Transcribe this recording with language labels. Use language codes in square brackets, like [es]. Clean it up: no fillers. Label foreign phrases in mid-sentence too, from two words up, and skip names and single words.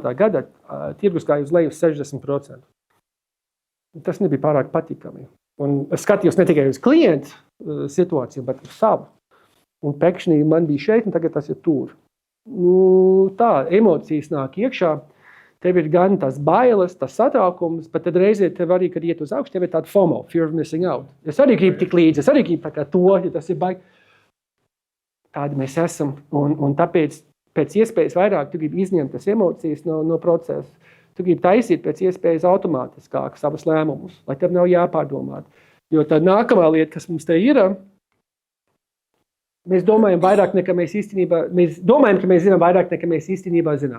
[lv] gada, tirgus gāja uz leju 60%. Tas nebija pārāk patīkami. Un es skatījos ne tikai uz klientu situāciju, bet uz savu. Un pēkšņi man bija šeit, un tagad tas ir tur. Tā, emocijas nāk iekšā, tev ir gan tas bailes, tas satraukums, bet tad reizē tev arī, kad iet uz augšu, tev ir tāda FOMO, [en] fear of missing out. [lv] Es arī gribu tik līdzi, es arī gribu tā kā to, ja tas ir baigi. Tādi mēs esam, un tāpēc pēc iespējas vairāk tu gribi izņemt tas emocijas no procesa. Tu gribi taisīt pēc iespējas automātiskāk savus lēmumus, lai tev nav jāpārdomāt. Jo tā nākamā lieta, kas mums te ir, mēs domājam vairāk nekā mēs īstenībā, mēs domājam, ka mēs zinām vairāk nekā mēs īstenībā zinām.